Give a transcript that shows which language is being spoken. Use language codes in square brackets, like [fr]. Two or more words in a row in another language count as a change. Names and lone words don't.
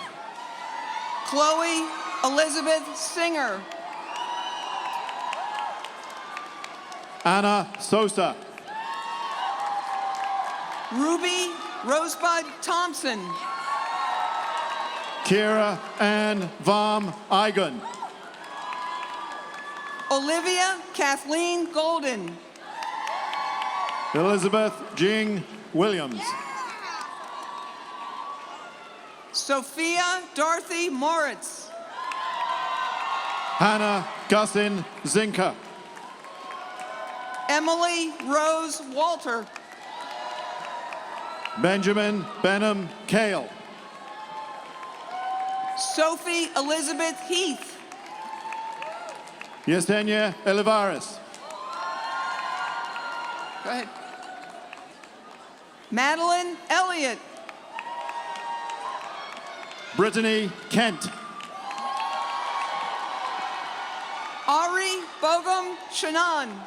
[en] Chloe Elizabeth Singer. Anna Sosa. Ruby Rosebud Thompson. Kira Ann Vom Eigen. Olivia Kathleen Golden. Elizabeth Jing Williams. Sophia Dorothy Moritz. Hannah Gussin Zinka. Emily Rose Walter. Benjamin Benham Kale. Sophie Elizabeth Heath. Yesenia Olivares. Go ahead. Madeline Elliott. Brittany Kent. Ari Bogum Shannon.